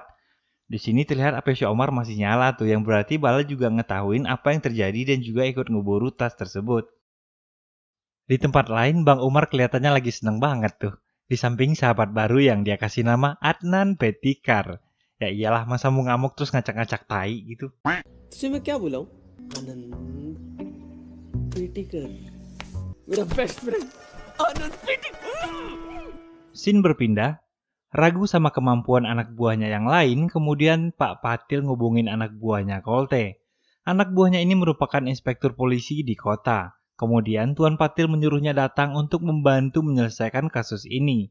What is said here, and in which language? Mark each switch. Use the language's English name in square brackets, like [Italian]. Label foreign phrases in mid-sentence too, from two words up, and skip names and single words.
[Indonesian] Di sini terlihat HP Omar masih nyala tuh yang berarti Bala juga ngetahuin apa yang terjadi dan juga ikut ngeburu tas tersebut. Di tempat lain Bang Umar kelihatannya lagi seneng banget tuh. Di samping sahabat baru yang dia kasih nama Adnan Petikar. Ya iyalah masa mau ngamuk terus ngacak-ngacak tai gitu. [Hindi] तुझे मैं क्या बुलाऊं? आनंद पेटिकर मेरा [English] best friend [Hindi] आनंद पेटिकर. [Indonesian] Scene berpindah. Ragu sama kemampuan anak buahnya yang lain, kemudian Pak Patil ngubungin anak buahnya Kolte. Anak buahnya ini merupakan inspektur polisi di kota. Kemudian Tuan Patil menyuruhnya datang untuk membantu menyelesaikan kasus ini.